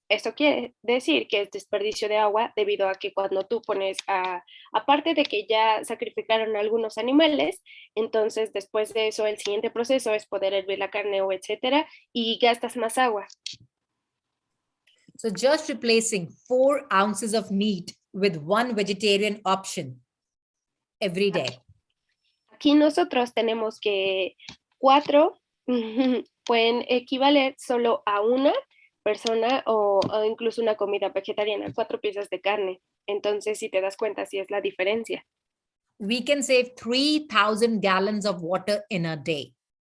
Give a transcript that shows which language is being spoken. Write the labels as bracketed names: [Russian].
[Spanish] Esto quiere decir que es desperdicio de agua debido a que cuando tú pones, aparte de que ya sacrificaron algunos animales, entonces después de eso el siguiente proceso es poder hervir la carne o etcétera y gastas más agua. [English] So just replacing 4 ounces of meat with 1 vegetarian option every day. [Spanish] Aquí nosotros tenemos que 4 pueden equivaler solo a una persona o incluso una comida vegetariana, 4 piezas de carne. Entonces, si te das cuenta, sí es la diferencia. [English] We can save 3,000 gallons of water in a day.